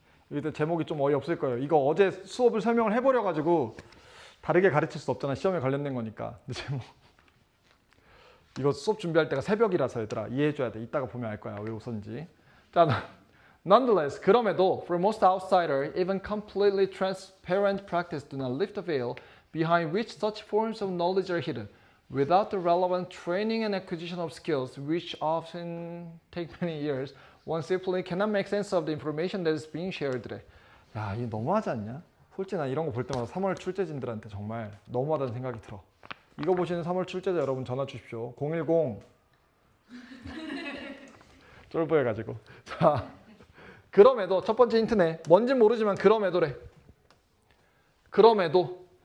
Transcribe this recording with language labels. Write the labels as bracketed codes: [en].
[ko] 일단 제목이 좀 어이없을 거예요. 이거 어제 수업을 설명을 해버려가지고 다르게 가르칠 수 없잖아. 시험에 관련된 거니까. 근데 제목 이거 수업 준비할 때가 새벽이라서 얘들아 이해해줘야 돼. 이따가 보면 알 거야. 왜 웃었는지. [en] 자, nonetheless, [ko] 그럼에도 [en] for most outsider, even completely transparent practice do not lift the veil behind which such forms of knowledge are hidden. Without the relevant training and acquisition of skills, which often take many years, one simply cannot make sense of the information that is being shared. [ko] 야, 이거 너무하지 않냐? 솔직히 난 이런 거 볼 때마다 3월 출제진들한테 정말 너무하다는 생각이 들어. 이거 보시는 3월 출제자 여러분 전화 주십시오. 010 쫄보해가지고. 자, 그럼에도 첫 번째 힌트네. 뭔진 모르지만 그럼에도래. 그럼에도.